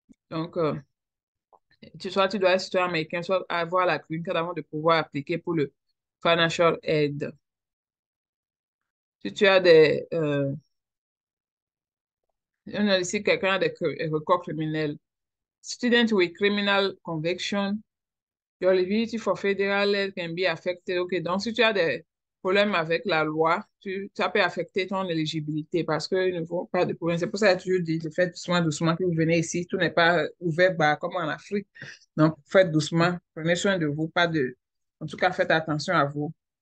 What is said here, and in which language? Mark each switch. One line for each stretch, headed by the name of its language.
French: Donc, soit tu dois être citoyen américain, soit avoir la green card avant de pouvoir appliquer pour le financial aid. Si tu as on a ici quelqu'un a des records criminels.
English: Student with criminal conviction, your eligibility for federal aid can be affected.
French: OK, donc si tu as des problèmes avec la loi, ça peut affecter ton éligibilité parce qu'ils ne font pas de problème. C'est pour ça que j'ai toujours dit, faites doucement, doucement que vous venez ici. Tout n'est pas ouvert bah, comme en Afrique. Donc, faites doucement. Prenez soin de vous, pas de... En tout cas, faites attention à vous.